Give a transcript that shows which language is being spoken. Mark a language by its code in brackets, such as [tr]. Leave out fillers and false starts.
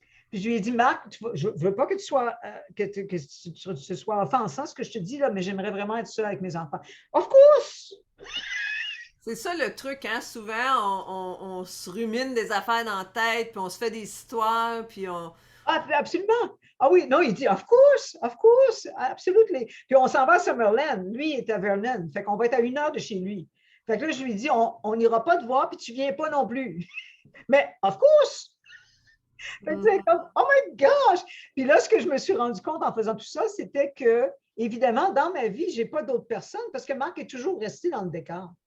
[fr] Puis je lui ai dit, Marc, je ne veux pas que tu sois, que ce soit offensant ce que je te dis là, mais j'aimerais vraiment être seule avec mes enfants. [en] Of course! [fr] C'est ça le truc, hein? Souvent, on se rumine des affaires dans la tête, puis on se fait des histoires, puis on. Ah, absolument. Ah oui, non, il dit, [en] of course, absolutely. [fr] Puis on s'en va à Summerland. Lui, il est à Vernon. Fait qu'on va être à 1 heure de chez lui. Fait que là, je lui dis, on n'ira pas te voir, puis tu ne viens pas non plus. Mais, [en] of course! [fr] Fait que c'est comme, [en] oh my gosh! [fr] Puis là, ce que je me suis rendu compte en faisant tout ça, c'était que, évidemment, dans ma vie, je n'ai pas d'autres personnes parce que Marc est toujours resté dans le décor.